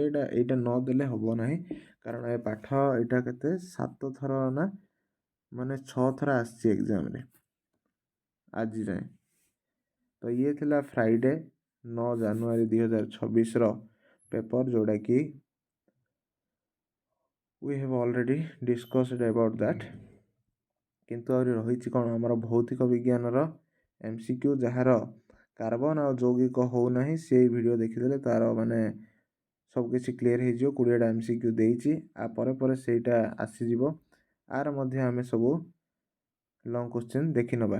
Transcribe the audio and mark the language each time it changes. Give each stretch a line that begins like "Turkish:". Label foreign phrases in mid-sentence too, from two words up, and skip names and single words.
Odia: ଏଇଟା ନ ଦେଲେ ହେବ ନାହିଁ, କାରଣ ଏ ପାଠ ଏଇଟା କେତେ 7 ଥର ନା 6 ଥର ଆସିଛି ଏକ୍ଜାମ୍ରେ ଆଜି ଯାଏଁ। ତ ଇଏ ଥିଲା ଫ୍ରାଇଡ଼େ 9 ଜାନୁଆରୀ 2026ର ପେପର୍, ଯେଉଁଟାକି
English: we have already discussed about that।
Odia: କିନ୍ତୁ ଆହୁରି ରହିଛି କ'ଣ ଆମର ଭୌତିକ ବିଜ୍ଞାନର MCQ, ଯାହାର କାର୍ବନ ଆଉ ଯୌଗିକ ହେଉନାହିଁ ସେଇ ଭିଡ଼ିଓ ଦେଖିଦେଲେ ତାର ସବୁକିଛି କ୍ଲିୟର୍ ହେଇଯିବ। 20ଟା MCQ ଦେଇଛି, ପରେ ସେଇଟା ଆସିଯିବ। ଆର ମଧ୍ୟ ଆମେ ସବୁ
English: long question
Odia: ଦେଖିନେବା।